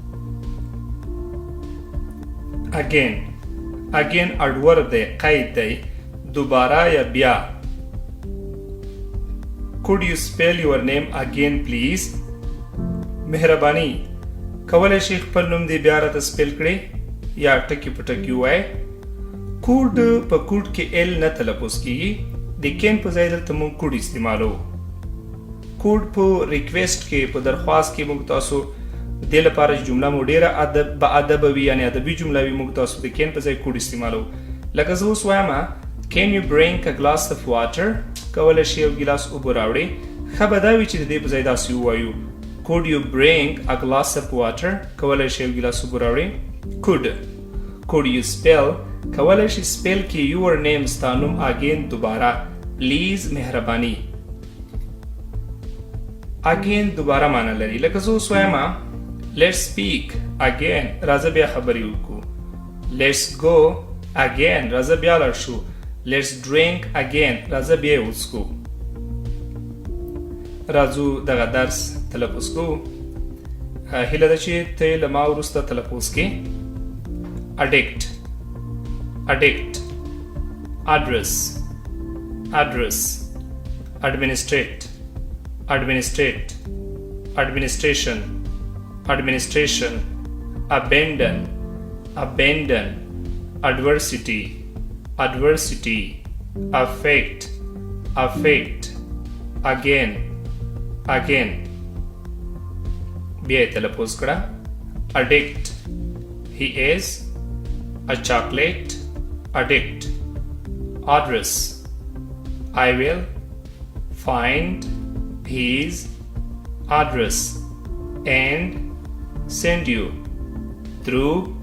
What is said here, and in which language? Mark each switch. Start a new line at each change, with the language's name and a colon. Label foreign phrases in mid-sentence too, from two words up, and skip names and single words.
English: again adverb
Pashto: دی قید دی دوباره یا بیا
English: could you spell your name again please
Pashto: مهرباني کولی شي خپل نوم دی بیا راته سپیل کړئ یا ټکي په ټکي ووایئ کوډ په کوډ کې ال نه تلفظ کیږي د کین په ځای دلته موږ کوډ استعمالوو کوډ په ریکویسټ کې په درخواست کې موږ تاسو دې لپاره چې جمله مو ډېره باادبه وي یعنې ادبي جمله وي موږ تاسو د کین په ځای کوډ استعمالوو لکه زه اوس وایم
English: Can you bring a glass of water
Pashto: کولی شي یو ګیلاس اوبه راوړئ ښه به دا وي چې د دې په ځای داسې ووایو
English: could you bring a glass of water
Pashto: کولی شي یو ګیلاس اوبه راوړئ
English: could you spell
Pashto: کولی شي سپیل کې
English: your name
Pashto: ستا نوم again دوباره please مهرباني again دوباره معنی لري لکه زه اوس وایم
English: let's speak again
Pashto: راځه بیا خبرې وکړو
English: let's go again
Pashto: راځه بیا لاړ شو
English: let's drink again
Pashto: راځه بیا یې وڅښو راځو دغه درس تلفظ کوو هیله ده چې ته یې له ما وروسته تلفظ کړې
English: addict address administrate administration abandon adversity affect again
Pashto: بیا تلفظ
English: کړه addict he is a chocolate addict address I will find his address and send you through